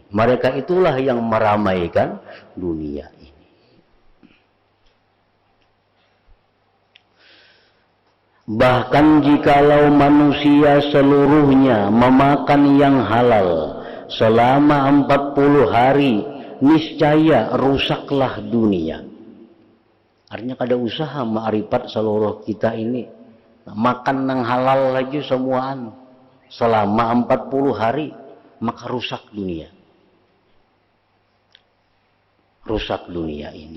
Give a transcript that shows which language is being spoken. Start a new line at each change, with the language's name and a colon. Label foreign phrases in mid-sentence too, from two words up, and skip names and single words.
Indonesian: Mereka itulah yang meramaikan dunia ini. Bahkan jikalau manusia seluruhnya memakan yang halal selama 40 hari, niscaya rusaklah dunia. Artinya kada usaha ma'rifat seluruh kita ini. Makan yang halal aja semuaan selama 40 hari, maka rusak dunia. Rusak dunia ini.